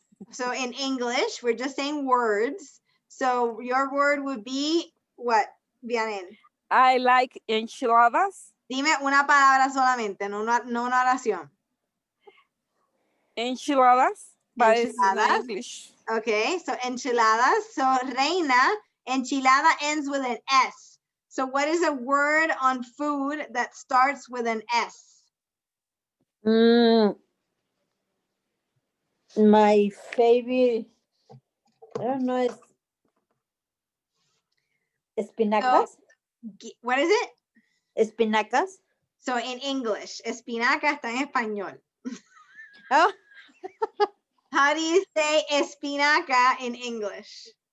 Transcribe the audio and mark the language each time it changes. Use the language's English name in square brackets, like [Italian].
[English] so in English, we're just saying words. So your word would be what, Vianel? I like enchiladas. [Spanish] Dime una palabra solamente, no una oración. [English] Enchiladas. But it's in Enchiladas. English. Okay, so enchiladas. So Reina, enchilada ends with an S. So what is a word on food that starts with an S? My favorite, I don't know, is espinacas. So, what is it? Espinacas. So in English, [Spanish] espinaca está en español. [English] Oh. How do you say espinaca in English?